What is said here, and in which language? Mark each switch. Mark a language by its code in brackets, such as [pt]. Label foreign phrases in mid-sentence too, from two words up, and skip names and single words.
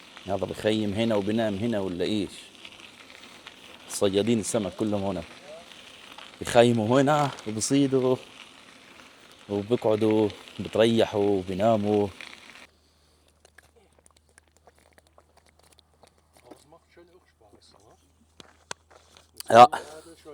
[ar] هذا بخيم هنا وبنام هنا ولا ايش؟ صيادين السمك كلهم هنا بخيموا هنا وبصيدوا وبقعدوا بتريحوا وبناموا. [de] Aber es macht schon auch Spaß, ne? Ja, Das schon.